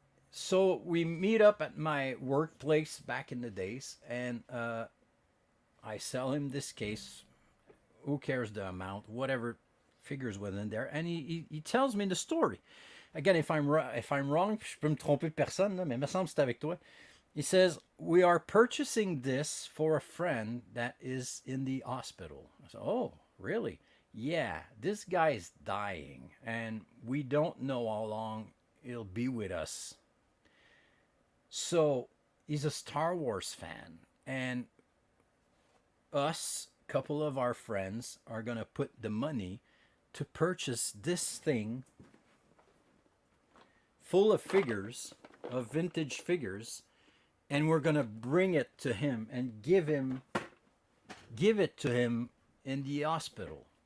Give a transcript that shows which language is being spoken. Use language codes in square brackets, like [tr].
[en] So we meet up at my workplace back in the days, and I sell him this case. Who cares the amount? Whatever figures within there, and he tells me the story. Again, if I'm wrong, [fr] je peux me tromper de personne, là, mais il me semble que c'est avec toi. [en] He says, we are purchasing this for a friend that is in the hospital. I said, oh, really? Yeah, this guy is dying, and we don't know how long he'll be with us. So he's a Star Wars fan, and us, couple of our friends, are gonna put the money to purchase this thing full of figures, of vintage figures, and we're gonna bring it to him and give it to him in the hospital.